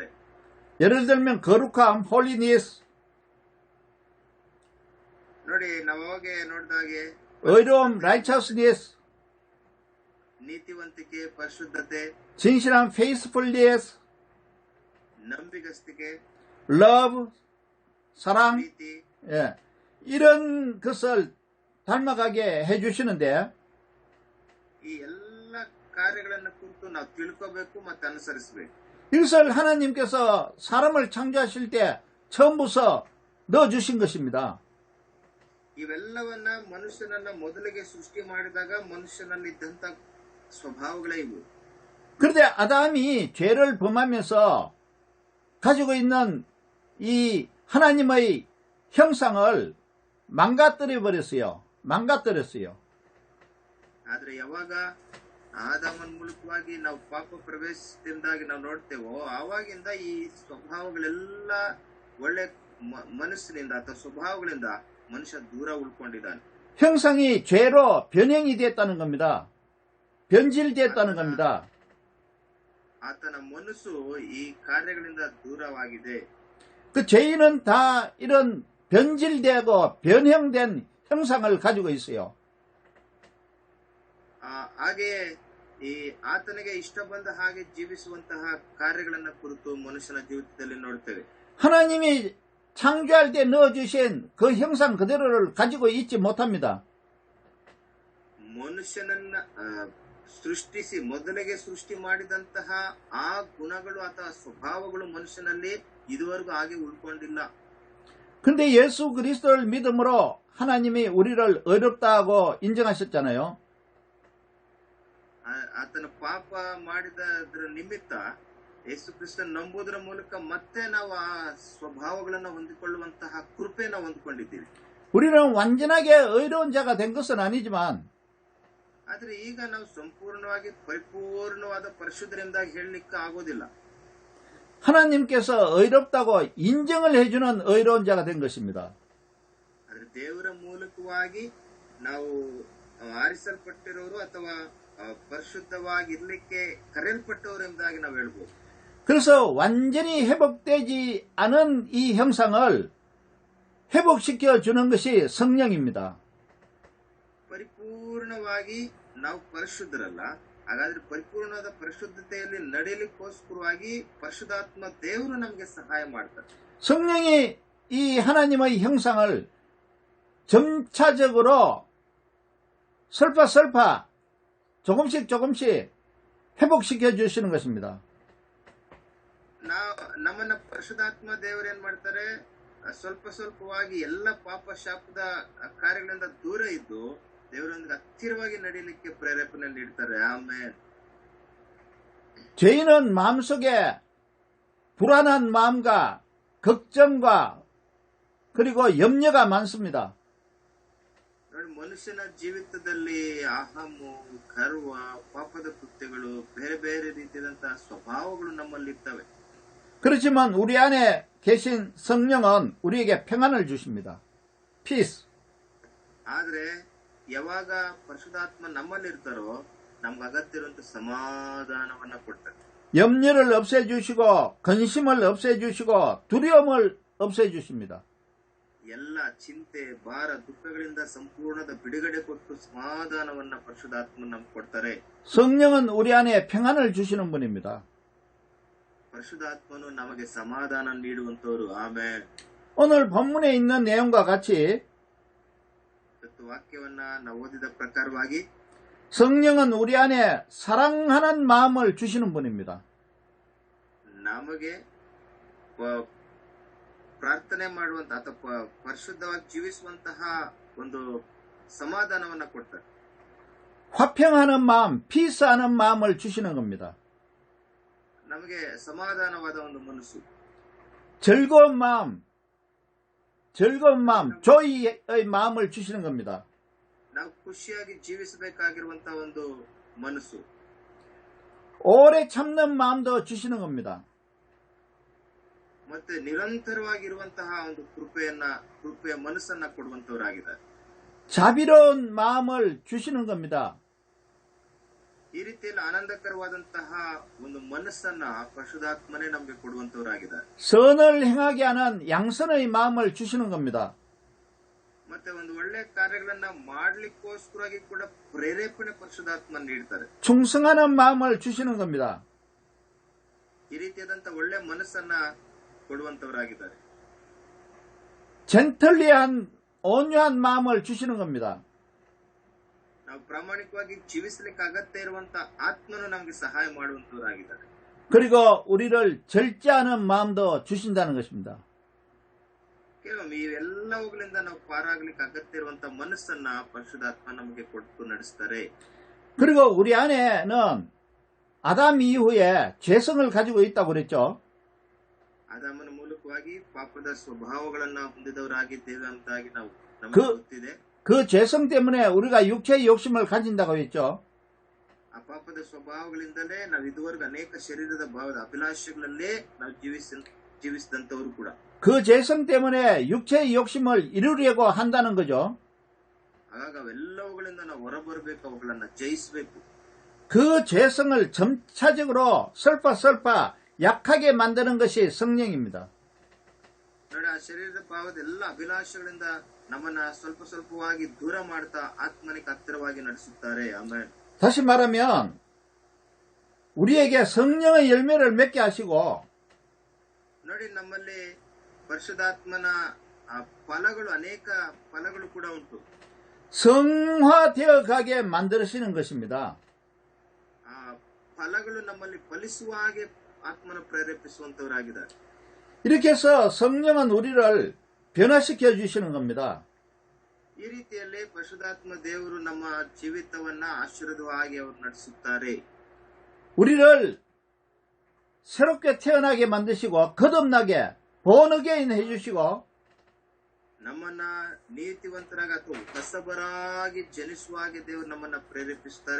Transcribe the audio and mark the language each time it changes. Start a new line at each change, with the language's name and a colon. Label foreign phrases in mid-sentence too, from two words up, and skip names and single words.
Korean: 예를 들면 거룩함,
English: holiness,
Kannada: ನೋಡಿ ನಾವು ಅವಾಗೆ ನೋಡಿದಾಗೆ
Korean: 의로움, righteousness,
Kannada: ನೀತಿವಂತಿಕೆ, ಪರಿಶುದ್ಧತೆ,
Korean: 진실함,
English: faithfulness,
Kannada: ನಂಬಿಗಸ್ತಿಕೆ,
English: love,
Korean: 사랑,
Kannada: ಪ್ರೀತಿ,
Korean: 예, 이런 것을 닮아가게 해주시는데
Kannada: ಈ ಎಲ್ಲ ಕಾರ್ಯಗಳನ್ನ ಕುರಿತು ನಾವು ತಿಳ್ಕೋಬೇಕು ಮತ್ತೆ ಅನುಸರಿಸಬೇಕು.
Korean: 이것을 하나님께서 사람을 창조하실 때 처음부터 넣어주신 것입니다.
Kannada: ಇವೆಲ್ಲವನ್ನ ಮನುಷ್ಯನನ್ನ ಮೊದಲಿಗೆ ಸೃಷ್ಟಿ ಮಾಡಿದಾಗ ಮನುಷ್ಯನಲ್ಲಿದ್ದಂತ ಸ್ವಭಾವಗಳೇ ಇವು.
Korean: 그런데 아담이 죄를 범하면서 가지고 있는 이 하나님의 형상을 망가뜨려 버렸어요. 망가뜨렸어요.
Kannada: ಆದ್ರೆ ಯಾವಾಗ ಆದಾಮನ ಮೂಲಕವಾಗಿ ನಾವು ಪಾಪ ಪ್ರವೇಶದಿಂದಾಗಿ ನಾವು ನೋಡ್ತೇವೋ ಆವಾಗಿಂದ ಈ ಸ್ವಭಾವಗಳೆಲ್ಲ ಒಳ್ಳೆ ಮನಸ್ಸಿನಿಂದ ಅಥವಾ ಸ್ವಭಾವಗಳಿಂದ ಮನುಷ್ಯ ದೂರ ಉಳ್ಕೊಂಡಿದ್ದಾನೆ.
Korean: 형상이 죄로 변형이 됐다는 겁니다. 변질됐다는 겁니다.
Kannada: ಆತನ ಮನಸ್ಸು ಈ ಕಾರ್ಯಗಳಿಂದ ದೂರವಾಗಿದೆ.
Korean: 그 죄인은 다 이런 변질되고 변형된 형상을 가지고 있어요.
Kannada: ಹಾಗೆಯೇ ಈ ಆತನಿಗೆ ಇಷ್ಟ ಬಂದ ಹಾಗೆ ಜೀವಿಸುವಂತಹ ಕಾರ್ಯಗಳನ್ನ ಕುರಿತು ಮನುಷ್ಯನ ಜೀವಿತದಲ್ಲಿ ನೋಡ್ತೇವೆ.
Korean: 하나님이 창조할 때 넣어주신 그 형상 그대로를 가지고 있지 못합니다.
Kannada: ಮನುಷ್ಯನನ್ನ ಸೃಷ್ಟಿಸಿ ಮೊದಲಿಗೆ ಸೃಷ್ಟಿ ಮಾಡಿದಂತಹ ಆ ಗುಣಗಳು ಅಥವಾ ಸ್ವಭಾವಗಳು ಮನುಷ್ಯನಲ್ಲಿ ಇದುವರೆಗೂ ಹಾಗೆ ಉಳ್ಕೊಂಡಿಲ್ಲ.
Korean: 근데 예수 그리스도를 믿음으로 하나님이 우리를 어렵다고 인정하셨잖아요.
Kannada: ಆತನ ಪಾಪ ಮಾಡಿದದ್ರ ನಿಮಿತ್ತ ಯೇಸು ಕ್ರಿಸ್ತನ ನಂಬುವುದರ ಮೂಲಕ ಮತ್ತೆ ನಾವು ಆ ಸ್ವಭಾವಗಳನ್ನು ಹೊಂದಿಕೊಳ್ಳುವಂತಹ ಕೃಪೆನ ಹೊಂದಿಕೊಂಡಿದ್ದೀವಿ.
Korean: 우리는 완전하게 의로운 자가 된 것은 아니지만
Kannada: ಆದ್ರೆ ಈಗ ನಾವು ಸಂಪೂರ್ಣವಾಗಿ ಪರಿಪೂರ್ಣವಾದ ಪರಿಶುದ್ಧರೆಂದಾಗಿ ಹೇಳಲಿಕ್ಕೆ ಆಗೋದಿಲ್ಲ.
Korean: 하나님께서 의롭다고 인정을 해주는 의로운 자가 된 것입니다.
Kannada: ಆದ್ರೆ ದೇವರ ಮೂಲಕವಾಗಿ ನಾವು ಆರಿಸಲ್ಪಟ್ಟಿರೋರು ಅಥವಾ ಪರಿಶುದ್ಧವಾಗಿರ್ಲಿಕ್ಕೆ ಕರೆಯಲ್ಪಟ್ಟವರೆಂದಾಗಿ ನಾವು ಹೇಳ್ಬೋದು.
Korean: 그래서 완전히 회복되지 않은 이 형상을 회복시켜 주는 것이 성령입니다.
Kannada: ಪರಿಪೂರ್ಣವಾಗಿ ನಾವು ಪರಿಶುದ್ಧರಲ್ಲ, ಹಾಗಾದ್ರೆ ಪರಿಪೂರ್ಣವಾದ ಪರಿಶುದ್ಧತೆಯಲ್ಲಿ ನಡೆಯಲಿಕ್ಕೋಸ್ಕರವಾಗಿ ಪರಿಶುದ್ಧಾತ್ಮ ದೇವರು ನಮಗೆ ಸಹಾಯ ಮಾಡ್ತಾರೆ.
Korean: 성령이 이 하나님의 형상을 점차적으로 설파 조금씩 회복시켜 주시는 것입니다.
Kannada: ನಮ್ಮನ್ನ ಪರಿಶುದ್ಧಾತ್ಮ ದೇವರು ಏನ್ ಮಾಡ್ತಾರೆ, ಸ್ವಲ್ಪವಾಗಿ ಎಲ್ಲ ಪಾಪ ಶಾಪದ ಕಾರ್ಯಗಳಿಂದ ದೂರ ಇದ್ದು ದೇವರೊಂದಿಗೆ ಹತ್ತಿರವಾಗಿ ನಡೆಯಲಿಕ್ಕೆ ಪ್ರೇರೇಪಣೆ ನೀಡ್ತಾರೆ. ಆಮೇಲೆ
Korean: 죄인은 마음속에 불안한 마음과 걱정과 그리고 염려가 많습니다.
Kannada: ನೋಡಿ, ಮನುಷ್ಯನ ಜೀವಿತದಲ್ಲಿ ಅಹಮು, ಗರ್ವ, ಪಾಪದ ಕೃತ್ಯಗಳು, ಬೇರೆ ಬೇರೆ ರೀತಿಯಾದಂತಹ ಸ್ವಭಾವಗಳು ನಮ್ಮಲ್ಲಿ ಇರ್ತವೆ.
Korean: 그렇지만 우리 안에 계신 성령은 우리에게 평안을 주십니다.
English: Peace.
Kannada: ಆದ್ರೆ ಯಾವಾಗ ಪರಿಶುದ್ಧಾತ್ಮ ನಮ್ಮಲ್ಲಿ ಇರ್ತಾರೋ ನಮ್ಗೆ ಅಗತ್ಯ ಇರುವಂತ ಸಮಾಧಾನವನ್ನ ಕೊಡ್ತಾರೆ.
Korean: 염려를 없애주시고 근심을 없애주시고 두려움을 없애주십니다.
Kannada: ಎಲ್ಲ ಚಿಂತೆ, ಭಾರ, ದುಃಖಗಳಿಂದ ಸಂಪೂರ್ಣದ ಬಿಡುಗಡೆ ಕೊಟ್ಟು ಸಮಾಧಾನವನ್ನ ಪರಿಶುದ್ಧಾತ್ಮ ನಮ್ಗೆ ಕೊಡ್ತಾರೆ.
Korean: 성령은 우리 안에 평안을 주시는 분입니다.
Kannada: ಪರಿಶುದ್ಧಾತ್ಮನು ನಮಗೆ ಸಮಾಧಾನ ನೀಡುವಂತವರು. ಆಮೇಲೆ
Korean: 오늘 본문에 있는 내용과 같이
Kannada: ವಾಕ್ಯವನ್ನ ನಾವು ಓದಿದ ಪ್ರಕಾರವಾಗಿ
Korean: 성령은 우리 안에 사랑하는 마음을 주시는 분입니다.
Kannada: ನಮಗೆ ಪ್ರಾರ್ಥನೆ ಮಾಡುವಂತ ಅಥವಾ ಪರಿಶುದ್ಧವಾಗಿ ಜೀವಿಸುವಂತಹ ಒಂದು ಸಮಾಧಾನವನ್ನ ಕೊಡ್ತಾರೆ.
Korean: 화평하는 마음, 피스하는 마음을 주시는 겁니다.
Kannada: ನಮಗೆ ಸಮಾಧಾನವಾದ ಒಂದು ಮನಸ್ಸು,
Korean: 즐거운 마음, 조이의 마음을 주시는 겁니다.
Kannada: ನಾವು ಖುಷಿಯಾಗಿ ಜೀವಿಸಬೇಕಾಗಿರುವಂತಹ ಒಂದು ಮನಸ್ಸು,
Korean: 오래 참는 마음도 주시는 겁니다.
Kannada: ಮತ್ತೆ ನಿರಂತರವಾಗಿರುವಂತಹ ಒಂದು ಕೃಪೆಯ ಮನಸ್ಸನ್ನ ಕೊಡುವಂತವರಾಗಿದ್ದಾರೆ.
Korean: 자비로운 마음을 주시는 겁니다.
Kannada: ಈ ರೀತಿಯಲ್ಲಿ ಆನಂದಕರವಾದಂತಹ ಒಂದು ಮನಸ್ಸನ್ನ ಪರಿಶುದ್ಧಾತ್ಮನೇ ನಮಗೆ ಕೊಡುವಂತವರಾಗಿದ್ದಾರೆ.
Korean: 선을 행하게 하는 양선의 마음을 주시는 겁니다.
Kannada: ಮತ್ತೆ ಒಂದು ಒಳ್ಳೆ ಕಾರ್ಯಗಳನ್ನ ಮಾಡ್ಲಿಕ್ಕೋಸ್ಕರವಾಗಿ ಕೂಡ ಪ್ರೇರೇಪಣೆ ಪರಿಶುದ್ಧಾತ್ಮ ನೀಡ್ತಾರೆ.
Korean: 충성하는 마음을 주시는 겁니다.
Kannada: ಈ ರೀತಿಯಾದಂತ ಒಳ್ಳೆ ಮನಸ್ಸನ್ನ ಕೊಡುವಂತವರಾಗಿದ್ದಾರೆ.
Korean: 젠틀리한 온유한 마음을 주시는 겁니다.
Kannada: ನಾವು ಪ್ರಾಮಾಣಿಕವಾಗಿ ಜೀವಿಸಲಿಕ್ಕೆ ಅಗತ್ಯ ಇರುವಂತ ಆತ್ಮನು ನಮಗೆ ಸಹಾಯ ಮಾಡುವಂತವರಾಗಿದ್ದಾರೆ.
Korean: 그리고 우리를 절제하는 마음도 주신다는 것입니다.
Kannada: ಕೆಲವೊಮ್ಮೆ ಇವೆಲ್ಲವುಗಳಿಂದ ನಾವು ಪಾರಾಗ್ಲಿಕ್ಕೆ ಅಗತ್ಯ ಇರುವಂತ ಮನಸ್ಸನ್ನ ಪರಿಶುದ್ಧಾತ್ಮ ನಮಗೆ ಕೊಟ್ಟು ನಡೆಸ್ತಾರೆ.
Korean: 그리고 우리 안에는 아담 이후에 죄성을 가지고 있다고 그랬죠.
Kannada: ಆದಾಮನ ಮೂಲಕವಾಗಿ ಪಾಪದ ಸ್ವಭಾವಗಳನ್ನ ಹೊಂದಿದವರಾಗಿದ್ದೇವೆ ಅಂತಾಗಿ ನಮಗೆ ಗೊತ್ತಿದೆ.
Korean: 그 죄성 때문에 우리가 육체의 욕심을 가진다고 했죠.
Kannada: ಆ ಪಾಪದ ಸ್ವಭಾವಗಳಿಂದಲೇ ನಾವು ಇದುವರೆಗೂ ಅನೇಕ ಶರೀರದ ಭಾವದ ಅಭಿಲಾಷೆಗಳಲ್ಲೇ ನಾವು ಜೀವಿಸಿದಂತವರು ಕೂಡ.
Korean: 그 죄성 때문에 육체의 욕심을 이루려고 한다는 거죠.
Kannada: ಹಾಗಾಗಿ ಅವೆಲ್ಲವುಗಳಿಂದ ನಾವು ಹೊರಬರಬೇಕು, ಅವುಗಳನ್ನ ಜಯಿಸಬೇಕು.
Korean: 그 죄성을 점차적으로 설파 약하게 만드는 것이 성령입니다.
Kannada: ನೋಡಿ, ಆ ಶರೀರದ ಭಾವದ ಎಲ್ಲ ಅಭಿಲಾಷೆಗಳಿಂದ ನಮ್ಮನ್ನ ಸ್ವಲ್ಪವಾಗಿ ದೂರ ಮಾಡ್ತಾ ಆತ್ಮನಿಗೆ ಹತ್ತಿರವಾಗಿ ನಡೆಸುತ್ತಾರೆ. ಆಮೇಲೆ
Korean: 다시 말하면 우리에게 성령의 열매를 맺게 하시고
Kannada: ನೋಡಿ, ನಮ್ಮಲ್ಲಿ ಪರಿಶುದ್ಧಾತ್ಮನ ಫಲಗಳು, ಅನೇಕ ಫಲಗಳು ಕೂಡ ಉಂಟು.
Korean: 성화되어 가게 만드시는 것입니다.
Kannada: ಆ ಫಲಗಳು ನಮ್ಮಲ್ಲಿ ಫಲಿಸುವ ಹಾಗೆ ಆತ್ಮನ ಪ್ರೇರೇಪಿಸುವಂತವರಾಗಿದ್ದಾರೆ.
Korean: 이렇게 해서 성령은 우리를 변화시켜 주시는 겁니다.
Kannada: ಈ ರೀತಿಯಲ್ಲಿ ಪರಿಶುದ್ಧಾತ್ಮ ದೇವರು ನಮ್ಮ ಜೀವಿತವನ್ನ ಆಶೀರ್ವಾದವಾಗಿ ಅವರು ನಡೆಸುತ್ತಾರೆ.
Korean: 우리를 새롭게 태어나게 만드시고 거듭나게
English: born again
Korean: 해주시고
Kannada: ನಮ್ಮನ್ನ ನೀತಿವಂತರಾಗಿ ಅಥವಾ ಹೊಸಬರಾಗಿ ಜನಿಸುವ ಹಾಗೆ ದೇವರು ನಮ್ಮನ್ನ ಪ್ರೇರೇಪಿಸುತ್ತಾರೆ.